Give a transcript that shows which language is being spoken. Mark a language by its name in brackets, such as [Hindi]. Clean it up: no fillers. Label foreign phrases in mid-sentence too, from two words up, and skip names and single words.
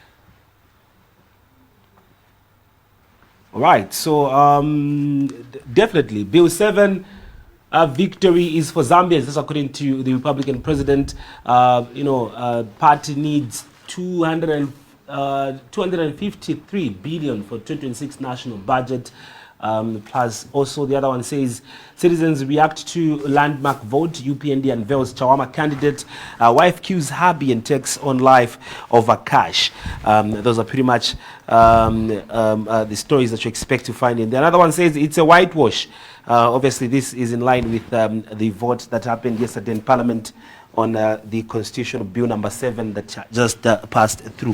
[English] All right, so definitely Bill 7 victory is for Zambians. That's according to the Republican president. Party needs 253 billion for 2026 national budget. Plus, also the other one says citizens react to landmark vote. UPND unveils Chawama candidate. Wife cues hubby and takes on life over cash. Those are pretty much the stories that you expect to find in there. Another one says it's a whitewash. Obviously, this is in line with the vote that happened yesterday in Parliament on the Constitutional Bill number 7 that just passed through.